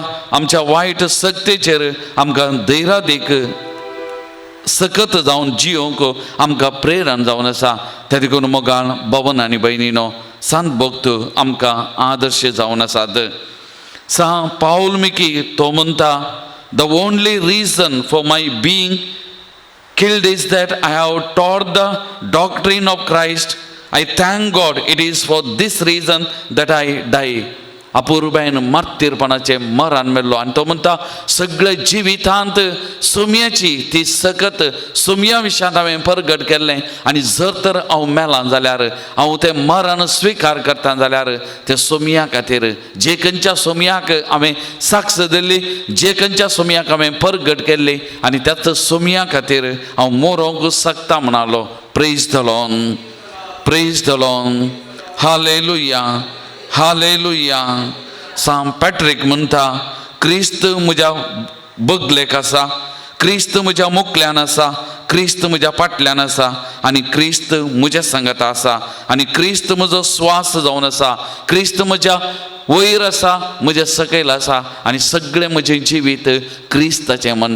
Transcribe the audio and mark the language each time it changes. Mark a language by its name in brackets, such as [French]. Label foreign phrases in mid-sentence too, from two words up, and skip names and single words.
[Konkani] आमच्या वायट सक्तेचेर आमकां धैर्यादीक सकत जावन जियोंक आमकां प्रेरण जावन आसा. त्या देखून मोगाळ भावन आनी भयणीनो, सांत भक्त आमकां आदर्श जावन आसात. सांत पाऊल मिकी तो म्हणटा, [English] The only reason for my being killed is that I have taught the doctrine of Christ. I thank God it is for this reason that I die. [Konkani] अपूर्बायन मार्तीरपणाचे मरण मेल्लो आनी तो म्हणटा, सगळे जिवितांत सुमयाची ती सकत सुमया विशयांत हांवें परगट केल्लें आनी जर तर हांव मेलां जाल्यार हांव तें मरण स्विकार करता जाल्यार ते सुमया खातीर, जे खंयच्या सुमयाक हांवें साक्ष दिल्ली, जे खंयच्या सुमयाक हांवें परगट केल्ली आनी त्याच सुमया खातीर हांव मोरोंक शकता म्हणालो. [English] Praise the Lord, praise the Lord, [Konkani] हालेलुया, हालेलुया. सांत पॅट्रिक म्हणटा, क्रिस्त म्हज्या बगलेक आसा, क्रिस्त म्हज्या मुखल्यान आसा, क्रिस्त म्हज्या फाटल्यान आसा आनी क्रिस्त म्हज्या सांगात आसा आनी क्रिस्त म्हजो स्वास जावन आसा, क्रिस्त म्हज्या वयर आसा, म्हज्या सकयल आसा आनी सगळें म्हजें जिवीत क्रिस्ताचें म्हणटा.